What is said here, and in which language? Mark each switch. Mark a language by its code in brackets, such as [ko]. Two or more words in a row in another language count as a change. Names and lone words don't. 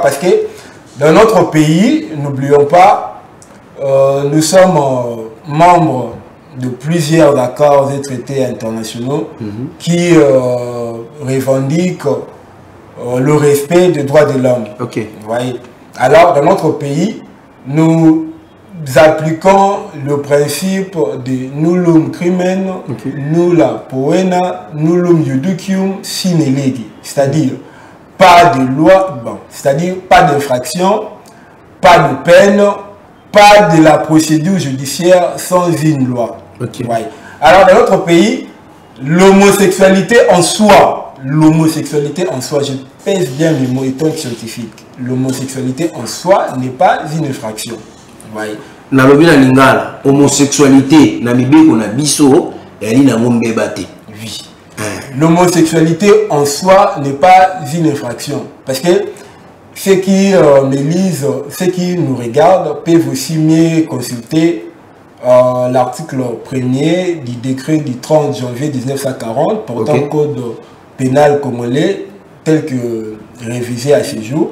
[fr] Parce que dans notre pays, n'oublions pas, nous sommes membres de plusieurs accords et traités internationaux qui revendiquent le respect des droits de l'homme. Alors, dans notre pays, nous appliquons le principe de [la] nullum crimen, nulla poena, nullum iudicium sine lege. [fr] C'est-à-dire, pas de loi, c'est-à-dire pas d'infraction, pas de peine, pas de la procédure judiciaire sans une loi. Alors, dans notre pays, l'homosexualité en soi, je pèse bien mes mots étant scientifique, l'homosexualité en soi n'est pas une infraction. [ln] Nalobi na lingala, homosexualité, na mibeko na biso, yali na ngombe bate. [fr] Oui. L'homosexualité en soi n'est pas une infraction. Parce que ceux qui me lisent, ceux qui nous regardent, peuvent aussi mieux consulter l'article 1er du décret du 30 janvier 1940 portant code pénal congolais tel que révisé à ce jour.